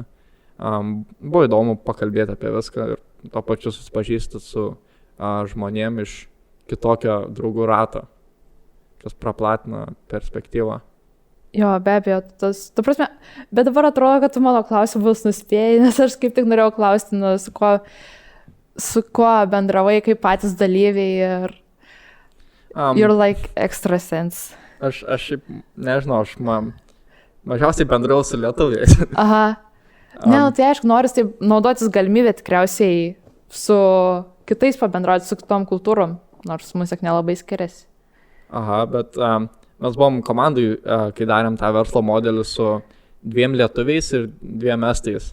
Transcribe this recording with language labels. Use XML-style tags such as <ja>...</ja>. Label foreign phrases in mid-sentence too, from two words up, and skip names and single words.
<lt>Buvo įdomu pakalbėti apie viską ir to pačiu susipažįsti su žmonėm iš kitokio draugų rato, kas praplatina perspektyvą. Jo, be abejo, tu prasme, bet dabar atrodo, kad tu mano klausimus nuspėjai, nes aš kaip tik norėjau klausti, su kuo bendravai, kaip patys dalyviai ir</lt> <en>you're like extra sense.</en> <lt>Aš šiaip, nežinau, mažiausiai bendrau su lietuviais. Ne, nu, tai aišku, noris taip naudotis galimybę tikriausiai su kitais pabendrauti, su kitom kultūrom, nors muzika nelabai skiriasi. Aha, bet mes buvom komandai, kai darėm tą verslo modelį su 2 lietuviais ir 2 estais.</lt>